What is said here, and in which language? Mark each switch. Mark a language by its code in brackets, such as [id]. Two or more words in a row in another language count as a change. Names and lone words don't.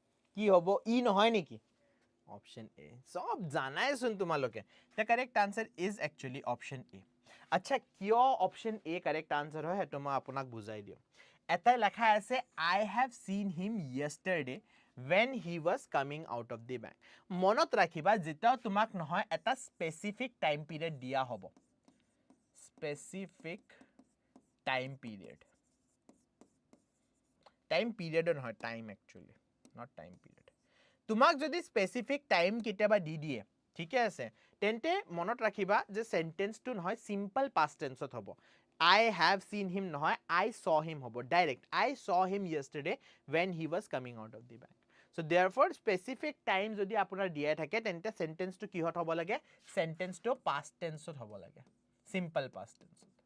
[as] কি হব ই নহয় নেকি অপশন এ সব জানাই শুন তোমালোকে [en] the correct answer is actually option a [as] আচ্ছা কিয় অপশন এ [en] correct answer [as] হয় হেতু মই আপোনাক বুজাই দিও এটাই লেখা আছে [en] I have seen him yesterday when he was coming out of the bank [as] মনত ৰাখিবা যেটা তোমাক নহয় এটা [en] specific time period [as] দিয়া হ'ব [en] specific time period [as] নহয় [en] time actually not time period [as] তোমাক যদি [en] specific time [as] কিতাবা দি দিয়ে ঠিক আছে তেন্তে মনত ৰাখিবা যে সেন্টেন্সটো নহয় [en] simple past tenseত [as] হ'ব [en] I have seen him [as] নহয় [en] I saw him [as] হ'ব ডাইৰেক্ট [en] I saw him yesterday when he was coming out of the bank so therefore specific time [as] যদি আপোনাৰ দিয়া থাকে তেন্তে সেন্টেন্সটো কিহত হ'ব লাগে সেন্টেন্সটো [en] past tenseত [as] হ'ব লাগে [en] simple past tenseত